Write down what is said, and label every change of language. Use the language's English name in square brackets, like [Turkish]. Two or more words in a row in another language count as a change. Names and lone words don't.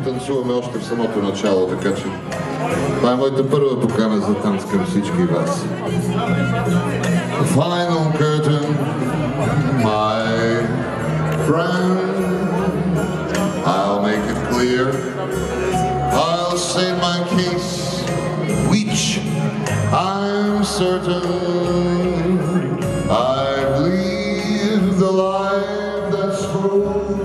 [Bulgarian] танцуваме още в самото начало, така че това е моята първа покана за танц към всички вас. [English] Final curtain, my friend, I'll make it clear, I'll state my case, which I'm certain I've lived the life that's full.